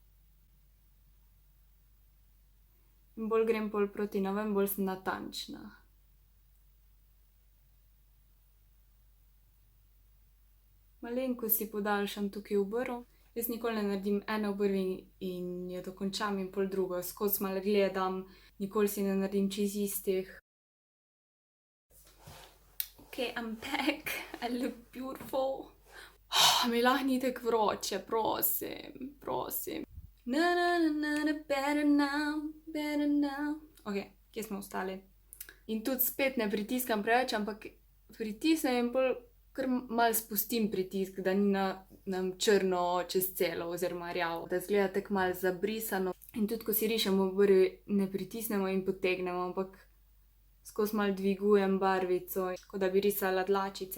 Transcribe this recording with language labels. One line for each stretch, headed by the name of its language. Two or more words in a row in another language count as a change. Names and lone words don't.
Slovenian: In bolj grem pol proti naven, bolj sem natančna. Malenkost si podaljšam tukaj obrv. Jaz nikoli ne naredim ene obrvi in jo dokončam in pol drugo. Skozi malo gledam, nikoli si ne naredim čisto istih.
English: Ok, I'm back. I look beautiful.
Slovenian: Mi lahko ni tako vroče, prosim, prosim.
English: Better now, better now.
Slovenian: Ok, kje smo ostali? In tudi spet ne pritiskam preveč, ampak pritisnem in pol kar malo spustim pritisk, da ni nam črno čez celo oziroma rjavo. Da izgleda tako malo zabrisano. In tudi ko si rišemo obrvi, ne pritisnemo in potegnemo, ampak skozi malo dvigujem barvico, kot da bi risala dlačice.